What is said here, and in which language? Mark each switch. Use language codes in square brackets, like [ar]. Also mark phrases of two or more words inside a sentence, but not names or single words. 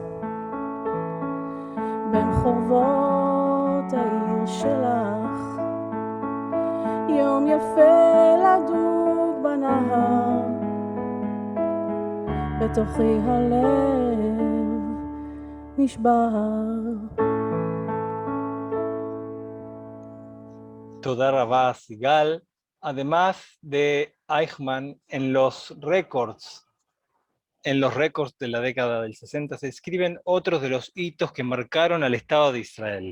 [he] בין חורבות העיר שלך, יום יפה לדוג בנהר, בתוכי הלב נשבר. תודה רבה [es] Sigal, además de Eichmann, en los récords de la década del 60 se escriben otros de los hitos que marcaron al Estado de Israel.